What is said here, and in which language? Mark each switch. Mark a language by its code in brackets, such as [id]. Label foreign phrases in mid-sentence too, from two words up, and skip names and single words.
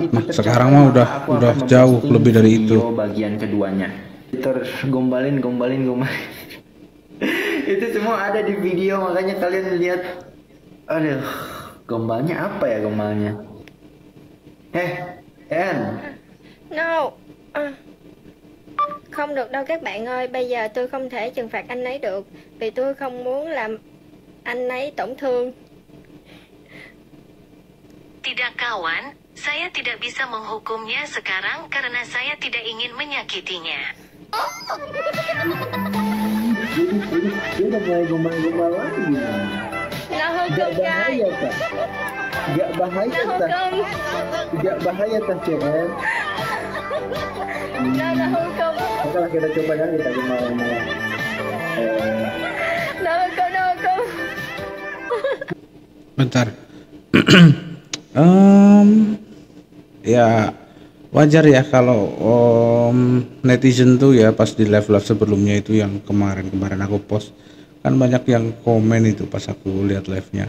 [id] itu mah. tercapai, Sekarang mah maka aku udah akan jauh memposting lebih dari video itu. bagian keduanya. Terus gombalin. Itu semua ada di video, makanya kalian lihat. Aduh, gombalnya apa ya gombalnya? En. No. [vi] Không được đâu các bạn ơi, bây giờ tôi không thể trừng phạt anh ấy được vì tôi không muốn làm anh ấy tổn thương. [id] Tidak kawan, saya tidak bisa menghukumnya sekarang karena saya tidak ingin menyakitinya. Dia udah mulai gombal lagi. [vi] Nó hư [id] Gak [vi] cưng trai. [id] bahaya kah? Gak bahaya [vi] Nó hư [id] kah? [vi] cưng. [id] Gak bahaya kah, CN? [vi] Nó hư cưng. [id] Maka kita coba ya, kita gombal. [vi] Nó hư cưng. [id] Bentar. Ya wajar ya kalau netizen tuh ya pas di live sebelumnya itu yang kemarin aku post kan banyak yang komen itu pas aku lihat live-nya.